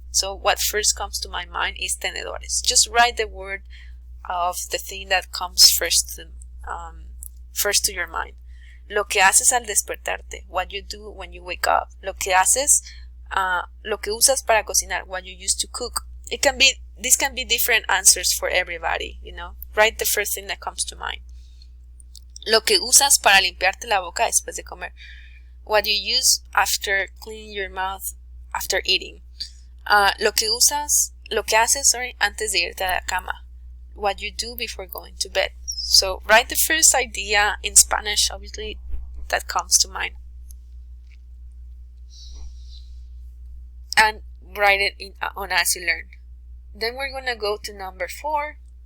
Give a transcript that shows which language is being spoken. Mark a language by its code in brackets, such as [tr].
[en] So what first comes to my mind is tenedores. Just write the word of the thing that comes first to your mind. [es] Lo que haces al despertarte, [en] what you do when you wake up. [es] Lo que haces, lo que usas para cocinar, [en] what you use to cook. This can be different answers for everybody, you know. Write the first thing that comes to mind. [es] Lo que usas para limpiarte la boca después de comer. [en] What you use after cleaning your mouth after eating. [es] Lo que haces, antes de irte a la cama. [en] What you do before going to bed. So write the first idea in Spanish, obviously, that comes to mind. And write it on As You Learn. Then we're going to go to number 4.